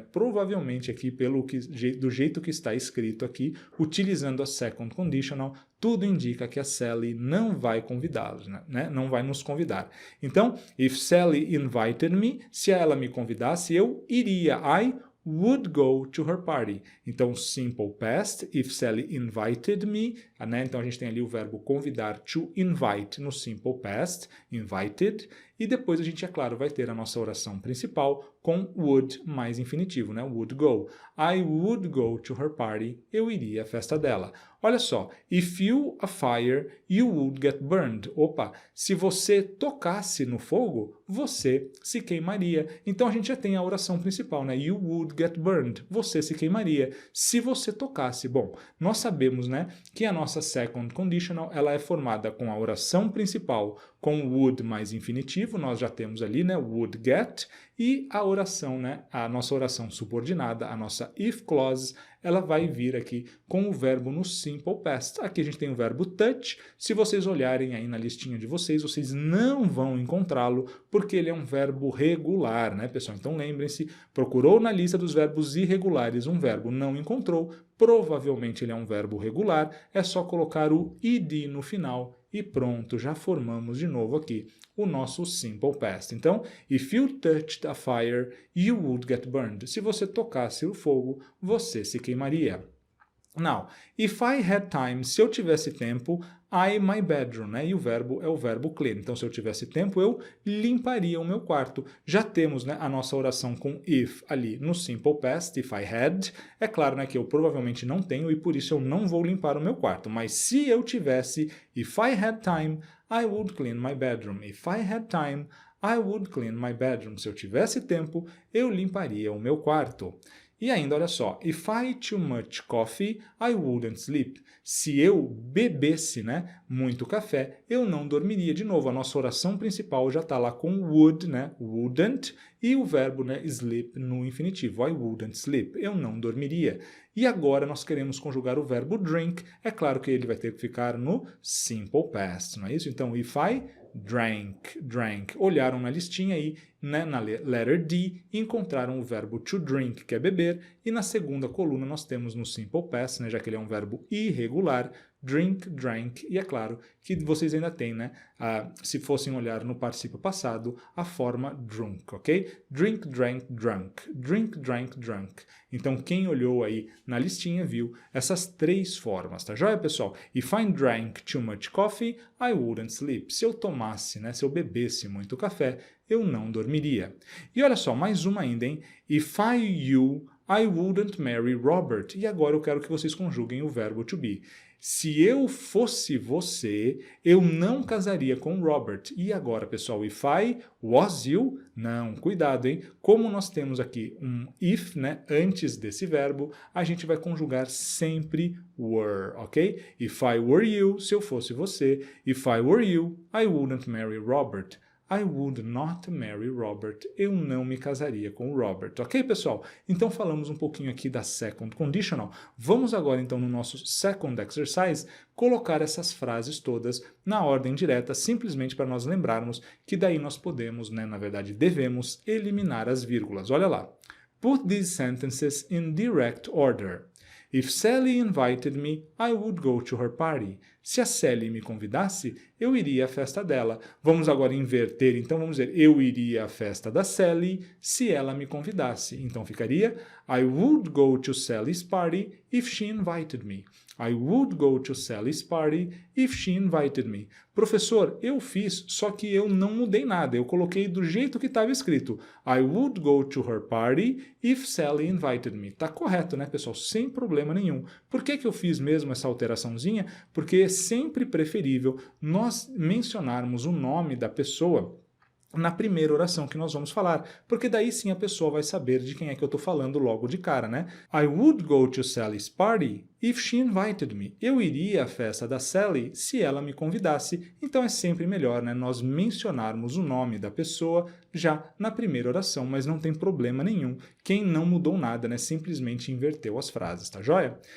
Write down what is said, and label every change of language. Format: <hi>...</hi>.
<pt>Provavelmente aqui, do jeito que está escrito aqui, utilizando a second conditional, tudo indica que a Sally não vai convidá-los, né? Não vai nos convidar. Então,</pt> <en>if Sally invited me,</en> <pt>se ela me convidasse, eu iria,</pt> <en>I would go to her party.</en> <pt>Então, simple past,</pt> <en>if Sally invited me,</en> <pt>né? Então a gente tem ali o verbo convidar, to invite, no simple past, invited, e depois a gente, é claro, vai ter a nossa oração principal com would mais infinitivo, né?</pt> <en>Would go. I would go to her party.</en> <pt>Eu iria à festa dela. Olha só,</pt> <en>if you a fire, you would get burned.</en> <pt>Opa, se você tocasse no fogo, você se queimaria. Então a gente já tem a oração principal, né?</pt> <en>You would get burned.</en> <pt>Você se queimaria. Se você tocasse, bom, nós sabemos, né, que a nossa second conditional, ela é formada com a oração principal com would mais infinitivo, nós já temos ali, né, would get, e a oração, né, a nossa oração subordinada, a nossa if clause, ela vai vir aqui com o verbo no simple past. Aqui a gente tem o verbo touch. Se vocês olharem aí na listinha de vocês, vocês não vão encontrá-lo, porque ele é um verbo regular, né, pessoal? Então lembrem-se, procurou na lista dos verbos irregulares um verbo, não encontrou, provavelmente ele é um verbo regular, é só colocar o id no final e pronto, já formamos de novo aqui o nosso simple past. Então,</pt> <en>if you touched a fire, you would get burned.</en> <pt>Se você tocasse o fogo, você se queimaria.</pt> <en>Now, if I had time,</en> <pt>se eu tivesse tempo,</pt> <en>I my bedroom, né?</en> <pt>E o verbo é o verbo clean. Então, se eu tivesse tempo, eu limparia o meu quarto. Já temos, né, a nossa oração com if ali no simple past,</pt> <en>if I had.</en> <pt>É claro, né, que eu provavelmente não tenho e por isso eu não vou limpar o meu quarto. Mas se eu tivesse,</pt> <en>if I had time, I would clean my bedroom. If I had time, I would clean my bedroom.</en> <pt>Se eu tivesse tempo, eu limparia o meu quarto. E ainda, olha só,</pt> <en>if I too much coffee, I wouldn't sleep.</en> <pt>Se eu bebesse, né, muito café, eu não dormiria. De novo, a nossa oração principal já está lá com would, né, wouldn't, e o verbo, né, sleep no infinitivo.</pt> <en>I wouldn't sleep.</en> <pt>Eu não dormiria. E agora nós queremos conjugar o verbo drink. É claro que ele vai ter que ficar no simple past, não é isso? Então,</pt> <en>if I drank.</en> <pt>Olharam na listinha aí, né, na letter D, e encontraram o verbo to drink, que é beber, e na segunda coluna nós temos no simple past, né, já que ele é um verbo irregular, drink, drank, e é claro que vocês ainda têm, né, se fossem olhar no particípio passado, a forma drunk, ok? Drink, drank, drunk. Drink, drank, drunk. Então, quem olhou aí na listinha viu essas três formas, tá joia, pessoal?</pt> <en>If I drank too much coffee, I wouldn't sleep.</en> <pt>Se eu tomasse, né, se eu bebesse muito café, eu não dormiria. E olha só, mais uma ainda, hein?</pt> <en>If I wouldn't marry Robert.</en> <pt>E agora eu quero que vocês conjuguem o verbo to be. Se eu fosse você, eu não casaria com Robert. E agora, pessoal,</pt> <en>if I was you?</en> <pt>Não, cuidado, hein? Como nós temos aqui um if, né, antes desse verbo, a gente vai conjugar sempre were, ok?</pt> <en>If I were you,</en> <pt>se eu fosse você.</pt> <en>If I were you, I wouldn't marry Robert. I would not marry Robert.</en> <pt>Eu não me casaria com o Robert. Ok, pessoal? Então falamos um pouquinho aqui da second conditional. Vamos agora, então, no nosso second exercise, colocar essas frases todas na ordem direta, simplesmente para nós lembrarmos que daí nós podemos, né, na verdade, devemos eliminar as vírgulas. Olha lá.</pt> <en>Put these sentences in direct order. If Sally invited me, I would go to her party.</en> <pt>Se a Sally me convidasse, eu iria à festa dela. Vamos agora inverter, então vamos dizer, eu iria à festa da Sally se ela me convidasse. Então ficaria,</pt> <en>I would go to Sally's party if she invited me. I would go to Sally's party if she invited me.</en> <pt>Professor, eu fiz, só que eu não mudei nada. Eu coloquei do jeito que estava escrito.</pt> <en>I would go to her party if Sally invited me.</en> <pt>Tá correto, né, pessoal? Sem problema nenhum. Por que eu fiz mesmo essa alteraçãozinha? Porque é sempre preferível nós mencionarmos o nome da pessoa na primeira oração que nós vamos falar, porque daí sim a pessoa vai saber de quem é que eu estou falando logo de cara, né?</pt> <en>I would go to Sally's party if she invited me.</en> <pt>Eu iria à festa da Sally se ela me convidasse. Então é sempre melhor, né, nós mencionarmos o nome da pessoa já na primeira oração, mas não tem problema nenhum. Quem não mudou nada, né, simplesmente inverteu as frases, tá joia?</pt>